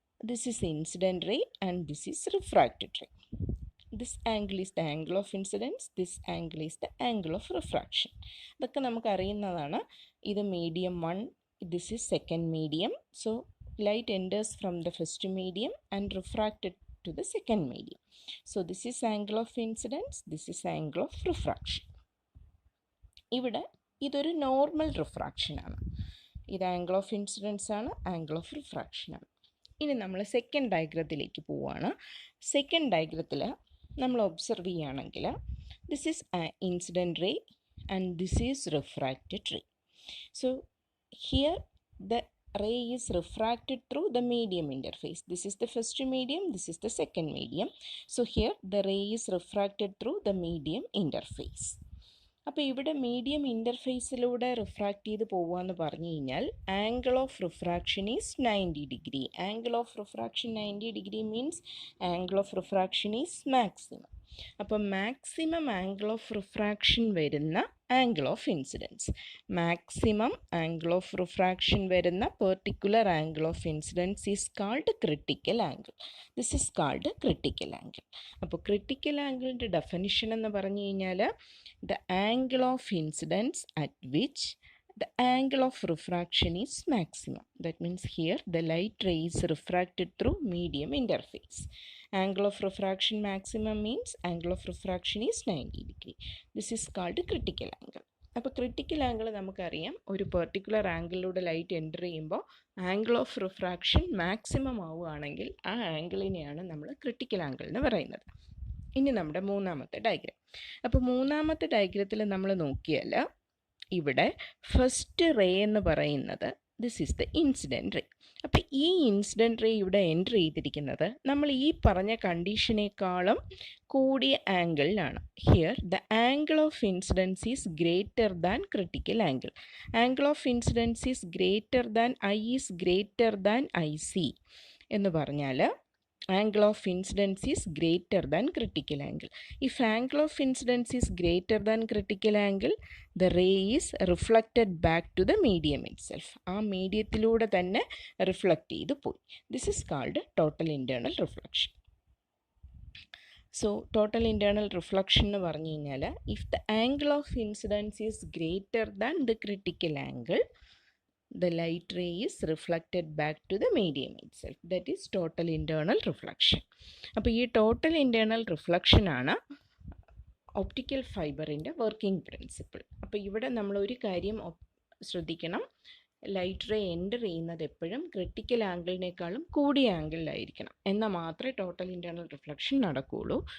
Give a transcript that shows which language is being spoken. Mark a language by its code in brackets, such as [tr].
[en] This is incident ray and this is refracted ray. This angle is the angle of incidence, this angle is the angle of refraction. [ml] ഇതൊക്കെ നമുക്കറിയുന്നതാണ്. ഇത് medium 1, [en] This is second medium. So light enters from the first medium and refracted to the second medium. So this is angle of incidence, this is angle of refraction. [ml] ഇവിടെ ഇതൊരു normal refraction ആണ്. ഇത് angle of incidence ആണ്, angle of refraction ആണ്. ഇനി നമ്മൾ second ഡയഗ്രത്തിലേക്ക് പോവുകയാണ്. Second ഡയഗ്രത്തിൽ നമ്മൾ ഒബ്സർവ് ചെയ്യുകയാണെങ്കിൽ [en] This is incident ray and this is refracted ray. So here the ray is refracted through the medium interface. This is the first medium, this is the second medium. So here the ray is refracted through the medium interface. [ml] അപ്പോൾ ഇവിടെ medium ഇൻ്റർഫേസിലൂടെ refract ചെയ്ത് പോകുകയെന്ന് പറഞ്ഞു കഴിഞ്ഞാൽ [en] Angle of refraction is 90 degree. Angle of refraction 90 degree means angle of refraction is maximum. അപ്പോൾ maximum angle of refraction വരുന്ന angle of incidence, maximum angle of refraction വരുന്ന particular angle of incidence is called critical angle. This is called critical angle. [ml] അപ്പോൾ critical ആംഗിളിൻ്റെ definition എന്ന് പറഞ്ഞു കഴിഞ്ഞാൽ [en] the angle of incidence at which the angle of refraction is maximum. That means here the light ray is refracted through medium interface. Angle of refraction maximum means angle of refraction is 90 degree. This is called critical angle. [ml] അപ്പോൾ critical angle നമുക്കറിയാം, ഒരു particular ആംഗിളിലൂടെ light enter ചെയ്യുമ്പോൾ angle of refraction maximum ആവുകയാണെങ്കിൽ ആ ആംഗിളിനെയാണ് നമ്മൾ critical angle എന്ന് പറയുന്നത്. ഇനി നമ്മുടെ മൂന്നാമത്തെ ഡയഗ്രാം. അപ്പോൾ മൂന്നാമത്തെ ഡയഗ്രത്തിൽ നമ്മൾ നോക്കിയാൽ ഇവിടെ ഫസ്റ്റ് റേ എന്ന് പറയുന്നത് [en] This is the incident ray. [ml] അപ്പോൾ ഈ ഇൻസിഡൻറ്റ് റേ ഇവിടെ എൻ്റർ ചെയ്തിരിക്കുന്നത് നമ്മൾ ഈ പറഞ്ഞ കണ്ടീഷനേക്കാളും കൂടിയ ആംഗിളിലാണ്. [en] Here the angle of incidence is greater than critical angle. Angle of incidence is greater than I is greater than I C [ml] എന്ന് പറഞ്ഞാൽ [en] angle of incidence is greater than critical angle. If angle of incidence is greater than critical angle, the ray is reflected back to the medium itself. [ml] ആ മീഡിയത്തിലൂടെ തന്നെ reflect ചെയ്ത് പോയി. [en] This is called total internal reflection. So total internal reflection [ml] എന്ന് പറഞ്ഞു കഴിഞ്ഞാൽ [en] if the angle of incidence is greater than the critical angle, the light ray is reflected back to the medium itself. That is total internal reflection. [ml] അപ്പോൾ ഈ total internal reflection ആണ് optical ഫൈബറിൻ്റെ working principle. അപ്പോൾ ഇവിടെ നമ്മളൊരു കാര്യം ശ്രദ്ധിക്കണം, light ray enter ചെയ്യുന്നത് എപ്പോഴും ക്രിട്ടിക്കൽ ആംഗിളിനേക്കാളും കൂടിയ ആംഗിളിലായിരിക്കണം, എന്നാൽ മാത്രമേ ടോട്ടൽ ഇൻറ്റേർണൽ റിഫ്ലക്ഷൻ നടക്കുകയുള്ളൂ.